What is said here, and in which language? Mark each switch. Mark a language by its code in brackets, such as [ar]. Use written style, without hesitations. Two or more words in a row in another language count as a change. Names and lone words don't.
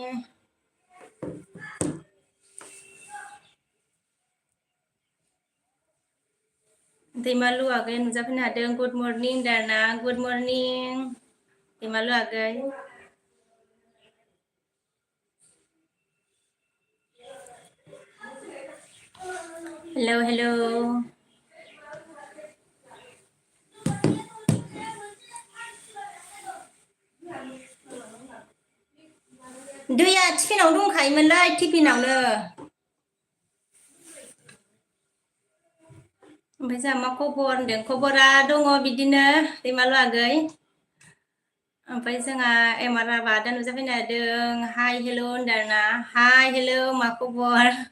[brx] Timalu agay nuzapin hadeng [en] good morning Dana, good morning. [brx] Timalu agay. Hello. दैया टिफिनाव दंखायोमोनलै टिफिनावनो ओमफ्राय जोंहा मा खबर होनदों खबरा दङ बिदिनो दैमालु आगै ओमफ्राय जोंहा एमाराबा दा नुजाफैनो हादों हाय हेल' होनदोंना हाय हेल' मा खबर